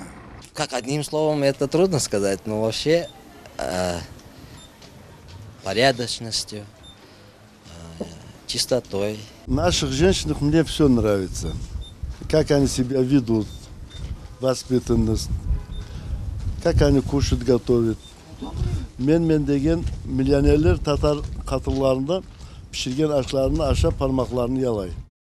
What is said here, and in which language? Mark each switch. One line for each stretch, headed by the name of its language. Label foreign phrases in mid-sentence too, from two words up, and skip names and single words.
Russian: Как одним словом, это трудно сказать, но вообще порядочностью, чистотой. Наших женщинах мне все нравится. Как они себя ведут, воспитанность, как они кушают, готовят.
Crimean Tatar: Men деген millionerler Tatar katıllarında pişirgen aşlarını aşağı parmaklarını yalay.